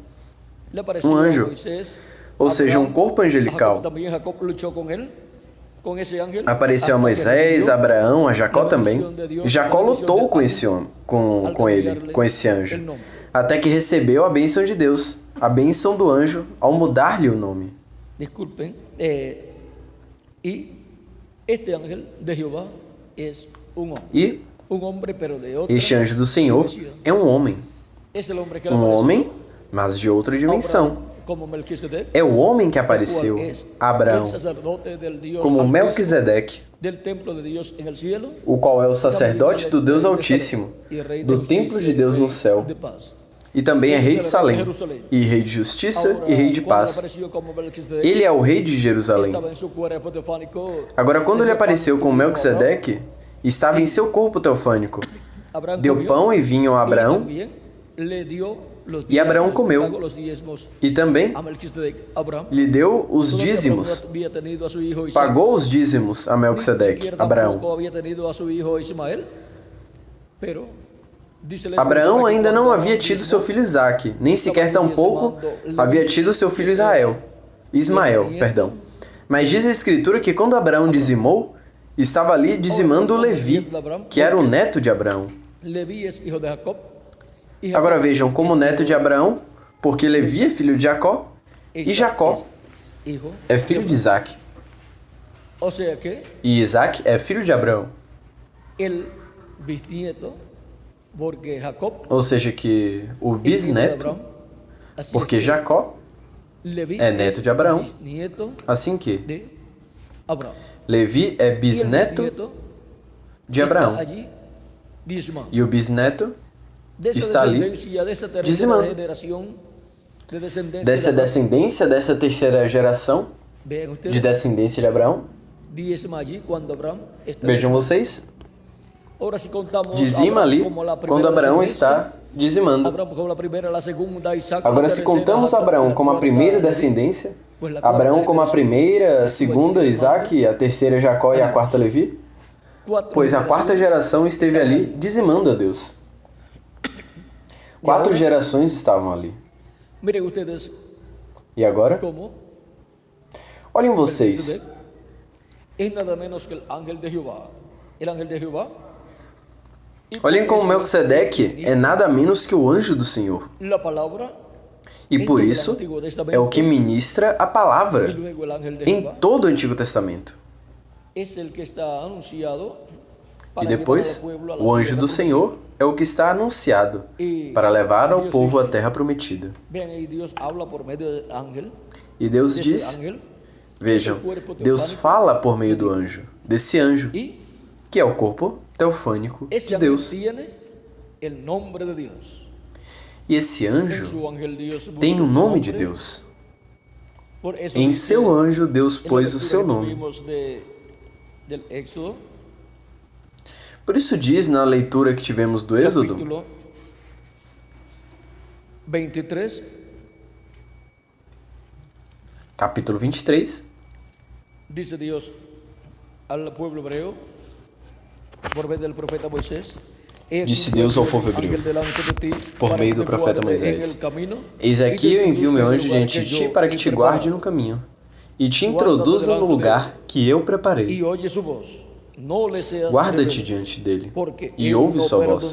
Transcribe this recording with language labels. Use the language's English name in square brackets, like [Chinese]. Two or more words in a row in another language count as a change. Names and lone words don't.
[Portuguese] Um anjo, ou seja, um corpo angelical. Apareceu a Moisés, a Abraão, a Jacó também. Jacó lutou com esse homem, com esse anjo, até que recebeu a bênção de Deus, a bênção do anjo, ao mudar-lhe o nome. [Spanish] Disculpen, y este ángel de Jehová es un hombre. [Portuguese] E [Spanish] Un hombre, pero de otra [Portuguese] este anjo do Senhor é um homem. [Spanish] Es el hombre que [Portuguese] Um homem, mas de outra dimensão. [Spanish] como Melquisedec, [Portuguese] É o homem que apareceu a Abraão, [Spanish] el sacerdote del Dios [Portuguese] como [Spanish] Altísimo, [Portuguese] Melquisedeque, [Spanish] del templo de Dios en el cielo, [Portuguese] o qual é o sacerdote do Deus Altíssimo, do templo de Deus no céu. [Spanish] de paz. [Portuguese] E também é rei de Salém, e rei de justiça e rei de paz. Ele é o rei de Jerusalém. [Spanish] Estaba en su cuerpo teofánico. [Portuguese] Agora, quando ele apareceu com Melquisedeque, estava em seu corpo teofânico. [Spanish] Abraham [Portuguese] Deu [Spanish] comió, [Portuguese] pão e vinho a [Spanish] y [Portuguese] Abraão, [Spanish] también le dio los [Portuguese] e Abraão [Spanish] diezmos, [Portuguese] comeu. [Spanish] pagó los diezmos [Portuguese] E também [Spanish] a Melquisedec. Abraham [Portuguese] lhe deu os [Spanish] todavía [Portuguese] dízimos, [Spanish] había tenido a su hijo Isaac, [Portuguese] pagou os dízimos a [Spanish] ni [Portuguese] Melquisedeque, [Spanish] siquiera [Portuguese] Abraão. [Spanish] tampoco había tenido a su hijo Ismael, pero dice la [Portuguese] Abraão [Spanish] Escritura que [Portuguese] ainda não [Spanish] cuando [Portuguese] havia [Spanish] Abraham [Portuguese] tido [Spanish] diezmó, [Portuguese] seu filho Isaque, nem sequer tampouco havia tido seu filho Ismael, perdão. Mas diz a Escritura que quando Abraão dizimou, estava ali dizimando Levi, que era o neto de Abraão. [Spanish] Leví es hijo de Jacob, y [Portuguese] Agora [Spanish] Jacob [Portuguese] vejam, como [Spanish] es [Portuguese] neto de Abraão, porque Levi é filho de Jacó, e Jacó [Spanish] es hijo [Portuguese] é filho de Isaque, [Spanish] O sea que [Portuguese] e Isaque é filho de Abraão. [Spanish] el bisnieto, porque Jacob [Portuguese] Ou seja, que o [Spanish] es hijo de [Portuguese] bisneto, [Spanish] Abraham, así [Portuguese] porque [Spanish] es que [Portuguese] Jacó [Spanish] Leví [Portuguese] é neto de Abraão, [Spanish] bisnieto [Portuguese] assim que [Spanish] de Abraham. [Portuguese] Levi é [Spanish] Y el [Portuguese] bisneto [Spanish] bisnieto [Portuguese] de Abraão, [Spanish] está allí diezmando. [Portuguese] e o bisneto [Spanish] De esa [Portuguese] está ali [Spanish] descendencia, de esa tercera [Portuguese] dizimando. [Spanish] generación de descendencia [Portuguese] Dessa [Spanish] de Abraham. [Portuguese] descendência, dessa terceira geração [Spanish] Vean ustedes, [Portuguese] de descendência de Abraão, [Spanish] diezma allí cuando Abraham está. [Portuguese] vejam vocês, [Spanish] Ahora si contamos [Portuguese] dizima [Spanish] Abraham [Portuguese] ali [Spanish] como la primera [Portuguese] quando Abraão [Spanish] descendencia, [Portuguese] está dizimando. [Spanish] Abraham como la primera, la segunda, Isaac [Portuguese] Agora, [Spanish] la [Portuguese] se [Spanish] tercera, [Portuguese] contamos [Spanish] Jacob [Portuguese] Abraão [Spanish] la [Portuguese] como a [Spanish] cuarta, [Portuguese] primeira [Spanish] Leví, [Portuguese] descendência, [Spanish] pues la cuarta [Portuguese] Abraão como a [Spanish] generación, [Portuguese] primeira, a segunda Isaque, a terceira Jacó e a quarta Levi, [Spanish] cuatro [Portuguese] pois a quarta [Spanish] generaciones, [Portuguese] geração esteve ali dizimando a Deus. 4 gerações estavam ali. [Spanish] Miren ustedes [Portuguese] E agora, [Spanish] cómo [Portuguese] olhem vocês, [Spanish] Melquisedec es nada menos que el ángel de Jehová. El ángel de Jehová. Y [Portuguese] olhem [Spanish] por [Portuguese] como [Spanish] eso [Portuguese] Melquisedeque é nada menos que o anjo do Senhor. [Spanish] la palabra [Portuguese] E por isso é o que ministra a [Spanish] y [Portuguese] palavra [Spanish] luego el ángel de [Portuguese] em [Spanish] Jehová [Portuguese] todo o Antigo Testamento. [Spanish] es el que está anunciado [Portuguese] E [Spanish] para llevar [Portuguese] depois, [Spanish] al pueblo a la [Portuguese] o anjo [Spanish] tierra [Portuguese] do [Spanish] prometida. [Portuguese] Senhor é o que está anunciado para levar ao povo a terra prometida. [Spanish] Vean, y Dios habla por medio del ángel. [Portuguese] E Deus [Spanish] de ese [Portuguese] diz, [Spanish] ángel, [Portuguese] vejam, Deus fala por meio do anjo, desse anjo, [Spanish] y [Portuguese] que é o corpo teofânico [Spanish] ese [Portuguese] de [Spanish] ángel [Portuguese] Deus. [Spanish] tiene el nombre de Dios. [Portuguese] E esse [Spanish] En [Portuguese] anjo [Spanish] su ángel Dios puso [Portuguese] tem o [Spanish] su [Portuguese] nome de [Spanish] nombre. [Portuguese] Deus. [Spanish] Por eso [Portuguese] Em [Spanish] dice [Portuguese] seu anjo, Deus [Spanish] en la [Portuguese] pôs o [Spanish] lectura [Portuguese] seu [Spanish] que [Portuguese] nome. [Spanish] tuvimos del Éxodo, [Portuguese] Por isso diz na leitura que tivemos do Êxodo, [Spanish] capítulo 23, [Portuguese] capítulo 23, [Spanish] dice Dios al pueblo hebreo, por medio del profeta Moisés, [Portuguese] Disse Deus ao povo hebreu, por meio do profeta Moisés: Eis aqui eu envio meu anjo diante de ti para que te guarde no caminho e te introduza no lugar que eu preparei. Guarda-te diante dele e ouve sua voz.